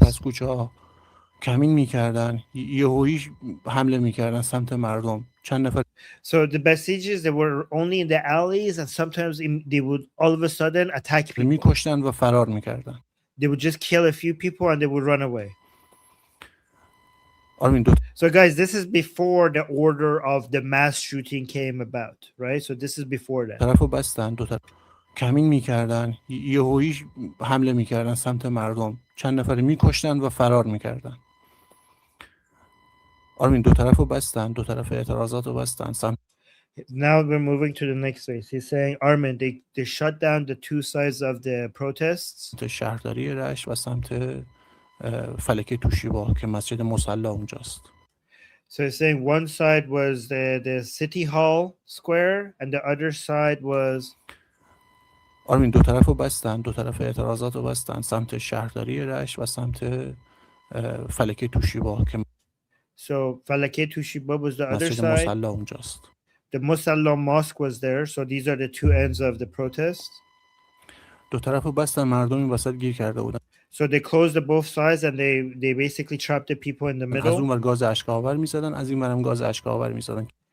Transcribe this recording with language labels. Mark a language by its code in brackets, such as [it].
[fa] پس کوچه ها کمین میکردن، یهویی حمله میکردن سمت مردم. چند نفر. [en] So the Basijis, they were only in the alleys and sometimes they would all of a sudden attack people. [fa] میکشتن و فرار میکردن. [en] They would just kill a few people and they would run away. [fa] آرمین [en] So guys, this is before the order of the mass shooting came about, right? So this is before that. [fa] طرفو بستن، دو طرف کمین میکردن، یهویی حمله میکردن سمت مردم. چند نفر میکشتن و فرار میکردن. آرمین دو طرفو بستن، دو طرف اعتراضاتو بستن سمت. [en] Now we're moving to the next phase. He's saying, Armin, they shut down the two sides of the protests. [fa] شهرداری رشت و سمت فلکه توشیبا که مسجد مصلی اونجاست. [en] So he's saying one side was the city hall square and the other side was. [fa] آرمین دو طرفو بستن، دو طرف اعتراضاتو بستن سمت شهرداری رشت و سمت فلکه توشیبا که. [en] So فلکه Toshiba was the other [fa] مسجد [en] side. [fa] مصلی اونجاست. [en] The Musalla mosque was there. So these are the two ends of the protest. [fa] دو طرفو بستن، مردم این وسط گیر کرده بودن. [en] So they closed the both sides and they basically trapped the people in the middle. [fa] از اون ور گاز اشک‌آور می‌زدن، از این ورم گاز اشک‌آور می‌زدن.